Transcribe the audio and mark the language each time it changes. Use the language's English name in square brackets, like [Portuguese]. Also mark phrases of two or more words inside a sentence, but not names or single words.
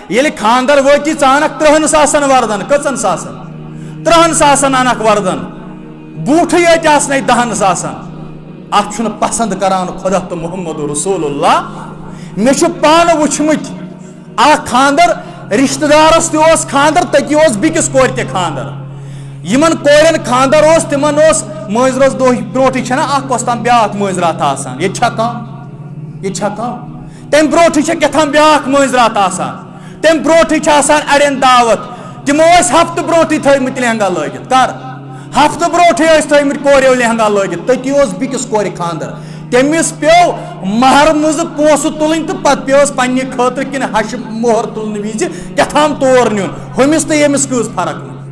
[Kashmiri] یل خاندر وتی ژانک 30 ساسن وردن کچن ساسن 30 ساسن انک وردن بوٹھ یت آسنے 10 ساسن ات چھن پسند کران خدا تو [Arabic] محمد رسول اللہ [Kashmiri] مے چھ پان وچھمت ا خاندر رشتہ دارس تہ اوس خاندر تتی اوس بیکس کور تہ خاندر یمن کورن خاندر اوس تمن اوس مٲنٛزرٲژ دۄہ برونٹھٕے چھنا اکھ کۄستام بیاکھ مٲنٛزرات آسان ییٚتہِ چھا کم تمہِ برونٹھٕے چھِ کیٛاہتام بیاکھ مٲنٛزرات آسان تمہِ برونٹھٕے چھِ آسان اڑٮ۪ن دعوت تمو ٲسۍ ہفتہٕ برونٹھٕے تھٲومٕتۍ لہنگا لٲگِتھ کر ہفتہٕ برونٹھٕے ٲسۍ تھٲومٕتۍ کوریو لہنگا لٲگِتھ تٔتی اوس بیٚکِس کورِ خاندر تٔمِس پیٚو مہر منٛزٕ پونٛسہٕ تُلٕنۍ تہٕ پتہٕ پیٚوس پننہِ خٲطرٕ کِنہٕ ہشہِ مۄہر تُلنہٕ وِزِ کیٛاہتام تور نیُن ہُمِس تہٕ ییٚمِس کۭژ فرق